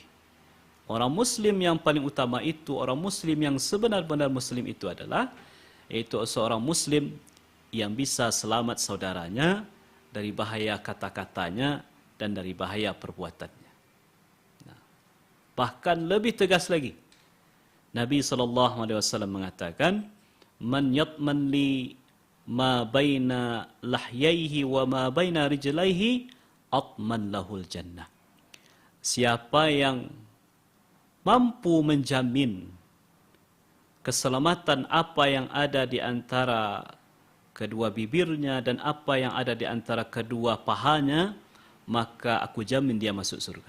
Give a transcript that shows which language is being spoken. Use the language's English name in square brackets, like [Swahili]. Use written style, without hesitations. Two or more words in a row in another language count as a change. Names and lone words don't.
[Indonesian] Orang Muslim yang paling utama itu, orang Muslim yang sebenar-benar Muslim itu adalah, yaitu seorang Muslim yang bisa selamat saudaranya dari bahaya kata-katanya dan dari bahaya perbuatannya. Nah, bahkan lebih tegas lagi, Nabi SAW mengatakan, [Arabic] "من يضمن لي ما بين لحييه وما بين رجليه أضمن له الجنة." [Indonesian] Siapa yang mampu menjamin keselamatan apa yang ada di antara kedua bibirnya dan apa yang ada di antara kedua pahanya, maka aku jamin dia masuk surga.